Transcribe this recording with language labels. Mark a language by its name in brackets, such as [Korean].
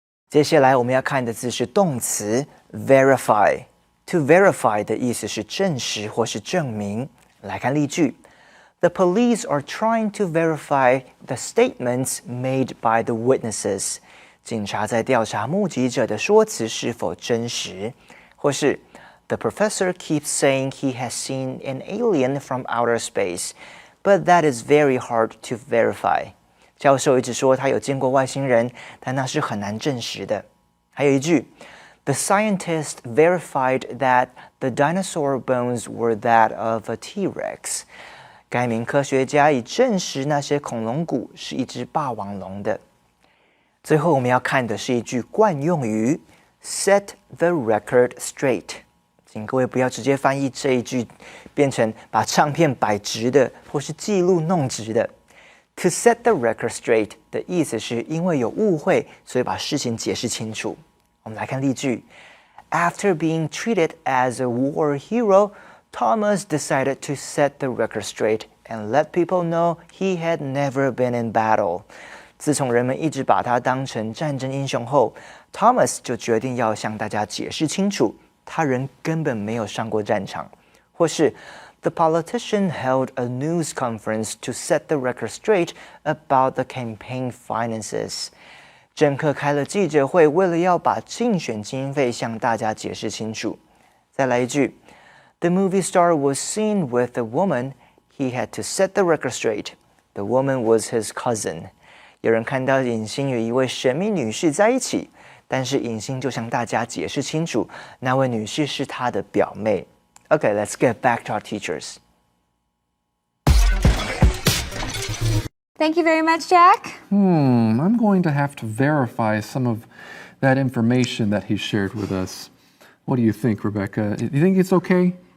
[Chinese] 接下来我们要看的字是动词 verify。To verify 的意思是证实或是证明。来看例句 [English] ：The police are trying to verify the statements made by the witnesses。 [Chinese] 警察在调查目击者的说辞是否真实，或是 [English] The professor keeps saying he has seen an alien from outer space, but that is very hard to verify. [Chinese] 教授一直说他有见过外星人，但那是很难证实的。还有一句 [English] The scientist verified that the dinosaur bones were that of a T-Rex. [Chinese] 该名科学家已证实那些恐龙骨是一只霸王龙的。最后我们要看的是一句惯用语 Set the record straight. 请各位不要直接翻译这一句变成把唱片摆直的或是记录弄直的。 To set the record straight 的意思是因为有误会，所以把事情解释清楚。我们来看例句 [English] After being treated as a war hero, Thomas decided to set the record straight and let people know he had never been in battle. [Chinese] 自从人们一直把他当成战争英雄后 Thomas 就决定要向大家解释清楚他人根本没有上过战场。或是 [English] The politician held a news conference to set the record straight about the campaign finances. [Chinese] 政客开了记者会，为了要把竞选经费向大家解释清楚。再来一句 [English] The movie star was seen with a woman. He had to set the record straight. The woman was his cousin. [Chinese] 有人看到影星与一位神秘女士在一起，但是影星就向大家解释清楚，那位女士是他的表妹。 [English] Okay, let's get back to our teachers. Thank you very much, Jack. I'm going to have to verify some of that information that he shared with us. What do you think, Rebecca? Do you think it's okay?